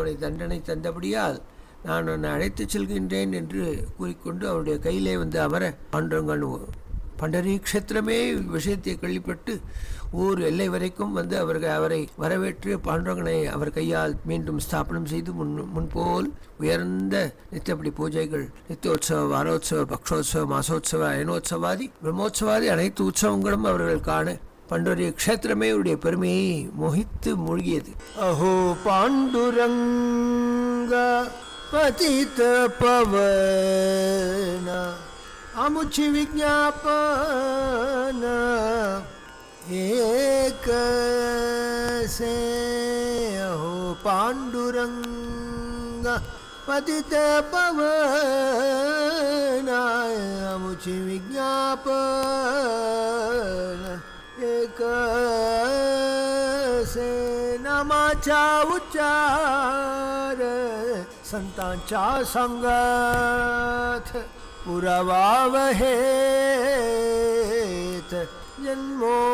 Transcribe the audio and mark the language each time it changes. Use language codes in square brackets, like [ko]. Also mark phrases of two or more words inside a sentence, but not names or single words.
[ta] அவனை தண்டனை தந்தபடியால் நான் உன்னை அழைத்து செல்கின்றேன் என்று கூறிக்கொண்டு அவருடைய கையிலே வந்து அமர, பாண்டுரங்கன் பண்டரி க்ஷேத்திரமே விஷயத்தை கேள்விப்பட்டு ஊர் எல்லை வரைக்கும் வந்து அவரை வரவேற்று பாண்டுரங்கனை அவர் கையால் மீண்டும் ஸ்தாபனம் செய்து முன்போல் உயர்ந்த நித்தியப்படி பூஜைகள், நித்தியோத்சவ, வாரோத்சவ, பக்ஷோத்சவ, மாசோத்சவ, அயனோத்சவாதி, பிரம்மோத்சவாதி அனைத்து உற்சவங்களும் அவர்கள் காண பண்டரி க்ஷேத்திரமே அவருடைய பெருமையை மோகித்து மூழ்கியது. [mr] अहो पांडुरंग पतित पवन अमुचि विज्ञापन एक से अहो पांडुरंग पतित पवन अमुचि विज्ञापन एक से नमाचा उच्चार संतांचा संगत पुरवावहेत जन्मो